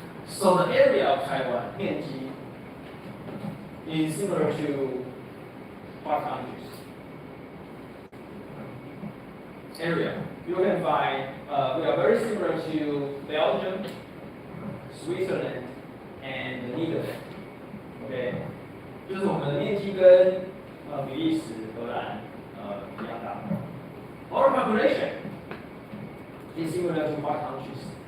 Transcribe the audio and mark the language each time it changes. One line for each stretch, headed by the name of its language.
English: So the area of Taiwan, 面积, is similar to what countries? Area. You can find we are very similar to Belgium, Switzerland, and the Netherlands.
Chinese: Okay， 就是我们的面积跟比利时、荷兰一样大。
English: Our population is similar to what countries?